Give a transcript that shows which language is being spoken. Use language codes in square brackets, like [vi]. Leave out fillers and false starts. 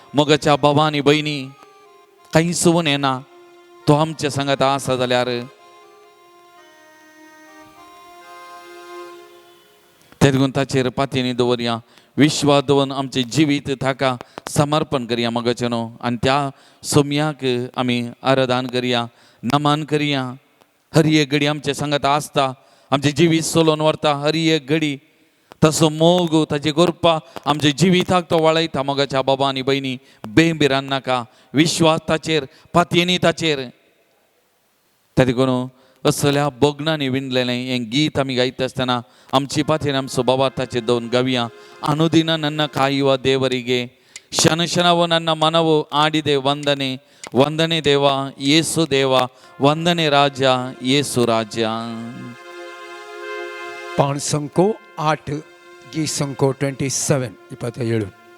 [kok] मोगाच्या भावा आनी भयणी, कांय सुवून येना, तो आमच्या सांगात आसा जाल्यार ते देखून ताचेर पातयेनी दवरया. विश्वास दवरून आमचे जिवीत ताका समर्पण करया मोगाचेनो. आनी त्या सोम्याक आमी आराधन करया, नमन करया. हर एक घडी आमचे सांगात आसता, आमचे जिवीत चलोवन व्हरता. हर एक घडी तसो मोग, ताची कृपा आमच्या जिविताक तो वळयता. मोगाच्या बाबा आनी भयणी, बेंबिरान नाका. विश्वास ताचेर, पातयेनी ताचेर. ते देखून असल्या बोगणांनी विणलेलें हें गीत आमी गायता आसतना आमची पातयेन आमचो बाबा ताचेर दवरून गावया. [kn] ಅನುದಿನ ನನ್ನ ಕಾಯುವ ದೇವರಿಗೆ ಕ್ಷಣ ಕ್ಷಣವು ನನ್ನ ಮನವು ಆಡಿದೆ ವಂದನೆ. ವಂದನೆ ದೇವ ಯೇಸು ದೇವ, ವಂದನೆ ರಾಜ ಯೇಸು ರಾಜ. [kok] पाण संको 8 गीत संको 27 27.